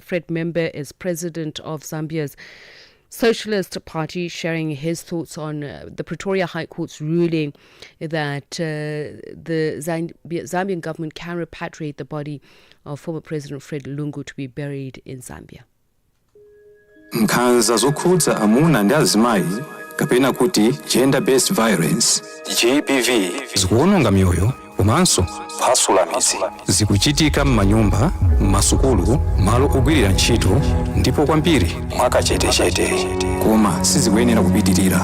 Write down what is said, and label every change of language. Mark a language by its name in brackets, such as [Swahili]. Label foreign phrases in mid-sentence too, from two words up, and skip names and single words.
[English] Fred Member is president of Zambia's Socialist Party, sharing his thoughts on the Pretoria High Court's ruling that the Zambian government can repatriate the body of former President Fred Lungu to be buried in Zambia. [Nyanja] Nkhanza zokhudza amuna ndi azimayi kapena kuti [English] gender-based violence GBV [Nyanja] zikuononga mioyo komanso kuphwasula midzi zikuchitika m'manyumba, m'masukulu, malo ogwirira ntchito ndipo kwambiri mwakachetechete, koma sizikuyenera kupitirira.